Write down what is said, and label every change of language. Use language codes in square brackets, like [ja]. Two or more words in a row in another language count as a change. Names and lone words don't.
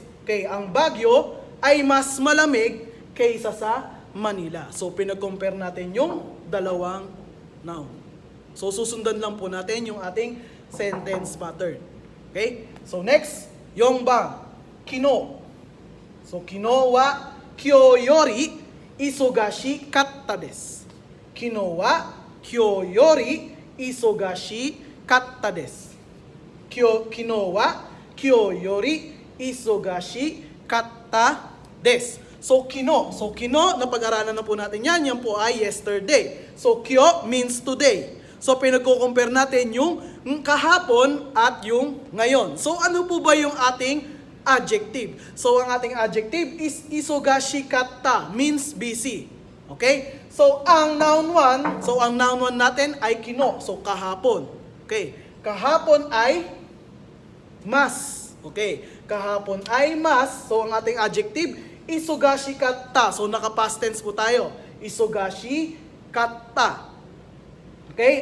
[tl] Okay, ang Bagyo ay mas malamig kaysa sa Manila. So, pinag-compare natin yung dalawang noun. So susundan lang po natin yung ating sentence pattern. Okay? So next, [ja] 四番、昨日. So 昨日は今日より忙しかったです. 昨日は今日より忙しかったです. 昨日は今日より忙しかったです. [tl] So kino, napag-aralan na po natin yan. Yan po ay yesterday. So kyo [en] means today. [tl] So pinagko-compare natin yung kahapon at yung ngayon. So ano po ba yung ating adjective? So ang ating adjective is [ja] 忙しかった, [en] means busy. [tl] Okay? So ang noun 1 natin ay kino. So kahapon. Okay? Kahapon ay mas. Okay? Kahapon ay mas. So ang ating adjective [ja] 忙しかった. [tl] So naka-past tense po tayo. [ja] 忙しかった. Okay?